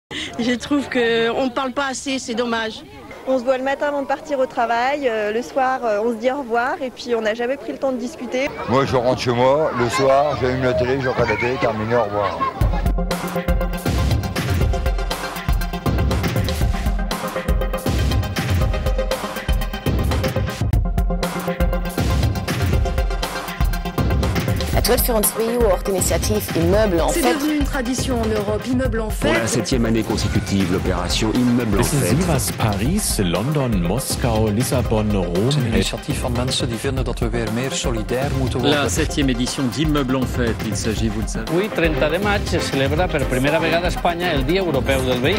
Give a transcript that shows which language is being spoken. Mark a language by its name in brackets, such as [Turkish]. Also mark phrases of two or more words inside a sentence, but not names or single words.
[French] Je trouve qu'on ne parle pas assez, c'est dommage. On se voit le matin avant de partir au travail, le soir on se dit au revoir et puis on n'a jamais pris le temps de discuter. Moi je rentre chez moi, le soir j'allume la télé, je regarde la télé, terminé, au revoir. [Dutch] Het wordt voor ons twee jaar initiatief Immeuble en Fête. [French] C'est devenu une tradition en Europe, Immeuble en Fête. Pour la 7e année consécutive, l'opération Immeuble en Fête. [German] Wissen Sie, was Paris, London, Moskau, Lissabon, Rome... [Dutch] Het is een initiatief van mensen die vinden dat we weer meer solidair moeten worden. [French] La 7e édition d'Immeuble en Fête, il s'agit, vous le savez. [Catalan] Avui, 30 de maig, se celebra per primera vegada a Espanya el Dia Europeu del Veí.